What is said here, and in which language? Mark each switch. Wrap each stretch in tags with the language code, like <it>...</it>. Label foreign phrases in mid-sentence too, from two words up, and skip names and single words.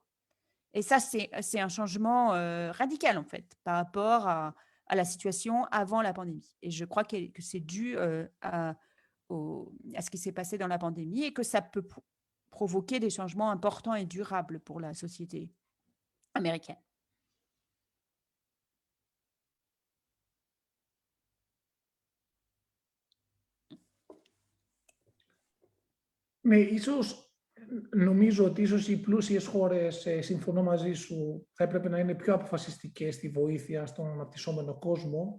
<fr>Et ça, c'est un changement radical, en fait, par rapport à la situation avant la pandémie. Et je crois que c'est dû à ce qui s'est passé dans la pandémie et que ça peut provoquer des changements importants et durables pour la société américaine.</fr> <el>Ναι, νομίζω ότι ίσως οι πλούσιες χώρες, συμφωνώ μαζί σου, θα έπρεπε να είναι πιο αποφασιστικές στη βοήθεια στον αναπτυσσόμενο κόσμο.</el>